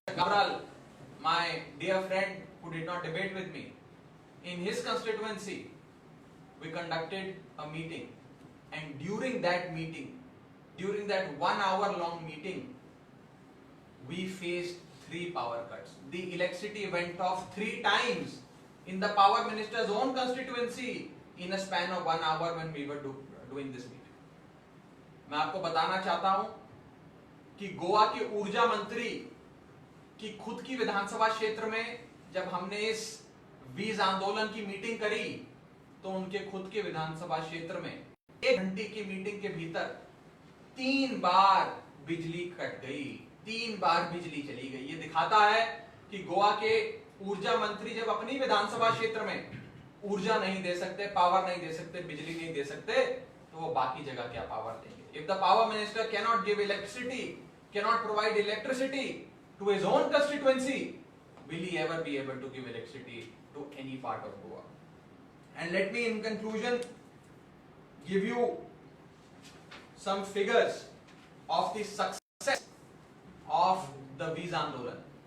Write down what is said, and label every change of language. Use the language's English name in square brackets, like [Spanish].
[English] Gabral, my dear friend who did not debate with me, in his constituency, we conducted a meeting, and during that meeting, during that 1 hour long meeting, we faced 3 power cuts. The electricity went off 3 times in the Power Minister's own constituency in a span of 1 hour when we were doing this meeting. [Hindi] मैं आपको बताना चाहता हूं कि गोवा के ऊर्जा मंत्री की खुद की विधानसभा क्षेत्र में जब हमने इस वीज आंदोलन की मीटिंग करी तो उनके खुद के विधानसभा क्षेत्र में 1 घंटे की मीटिंग के भीतर 3 बार बिजली कट गई, 3 बार बिजली चली गई। ये दिखाता है कि गोवा के ऊर्जा मंत्री जब अपनी विधानसभा क्षेत्र में ऊर्जा नहीं दे सकते, पावर नहीं दे सकते, बिजली नहीं दे सकते, तो वो बाकी जगह क्या पावर देंगे। [English] If the power minister cannot give electricity, cannot provide electricity to his own constituency, will he ever be able to give electricity to any part of Goa? And let me in conclusion give you some figures of the success of the Vees Andolan.